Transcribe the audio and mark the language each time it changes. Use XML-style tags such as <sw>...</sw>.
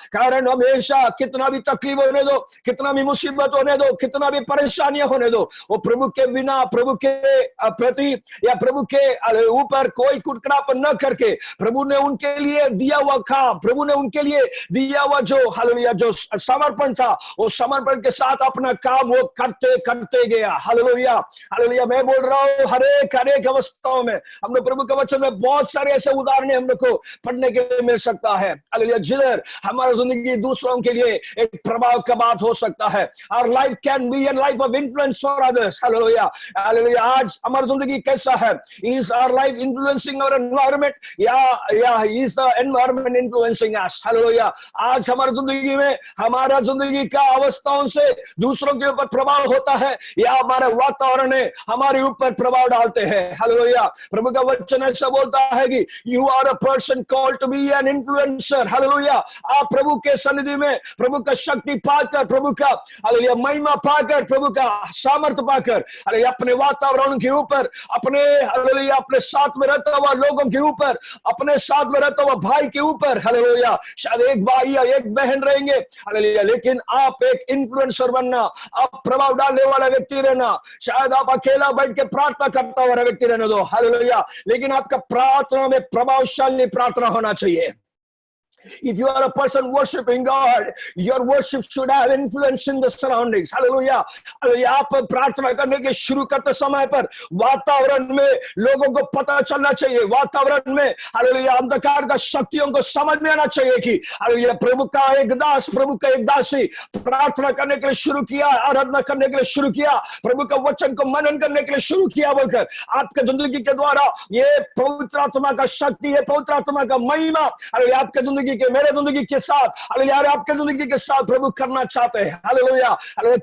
<hi>कारण हमेशा कितना भी तकलीफ होने दो, कितना भी मुसीबत होने दो, कितना भी परेशानियां होने दो, वो प्रभु के बिना, प्रभु के प्रति या प्रभु के ऊपर कोई कुटकड़ापन न करके प्रभु ने उनके लिए दिया हुआ काम, प्रभु ने उनके लिए दिया हुआ जो हालेलुया जो समर्पण था, वो समर्पण के साथ अपना काम वो करते करते गया। Hallelujah hallelujah. मैं बोल रहा हूँ हर एक अवस्थाओं में हम लोग प्रभु के वचन में बहुत सारे ऐसे उदाहरण हम लोग को पढ़ने के लिए मिल सकता है, हालेलुया, जिधर हमारा जिंदगी दूसरों के लिए एक प्रभाव का बात हो सकता है।</hi> <en>Our life can be a life of influence for others, hallelujah hallelujah.</en> <hi>आज हमारी जिंदगी कैसा है?</hi> <en>Is our life influencing our environment? या is the environment influencing us?</en> <hi>Hallelujah. आज हमारी जिंदगी में हमारा जिंदगी का अवस्थाओं से दूसरों के ऊपर प्रभाव होता है या हमारे वातावरण है हमारे ऊपर प्रभाव डालते हैं, हालेलुया। प्रभु का वचन ऐसा बोलता है कि</hi> <en>you are a person called to be an influencer, hallelujah.</en> <hi>आप प्रभु के सन्निधि में प्रभु का शक्ति पाकर, प्रभु का हालेलुया महिमा पाकर, प्रभु का सामर्थ्य पाकर हालेलुया अपने वातावरण के ऊपर, अपने हालेलुया अपने साथ में रहता हुआ लोगों के ऊपर, अपने साथ में रहता हुआ भाई के ऊपर, हालेलुया शायद एक भाई या एक बहन रहेंगे हालेलुया, लेकिन आप एक इन्फ्लुएंसर बनना, आप प्रभाव डालने वाला व्यक्ति रहना। शायद आप अकेला बैठ के प्रार्थना करता हुआ व्यक्ति रहने दो, हालेलुया, लेकिन आपका प्रार्थना में प्रभावशाली प्रार्थना होना चाहिए।</hi> <en>If you are a person worshiping God, your worship should have influence in the surroundings. Hallelujah.</en> <hi>आप प्रार्थना करने के शुरू करते समय पर वातावरण में लोगों को पता चलना चाहिए, वातावरण में हालेलुया अंधकार का शक्तियों को समझ में आना चाहिए कि हालेलुया प्रभु का एक दास, प्रभु का एक दासी प्रार्थना करने के लिए शुरू किया, आराधना करने के लिए शुरू किया, प्रभु का वचन को मनन करने के लिए शुरू किया बोलकर आपके जिंदगी के द्वारा ये पवित्र आत्मा का शक्ति है, पवित्र आत्मा का महिमा हालेलुया आपके जिंदगी के, मेरे जिंदगी के साथ हालेलुया आपके जिंदगी के साथ प्रभु करना चाहते हैं, हालेलुया हालेलुया।</hi>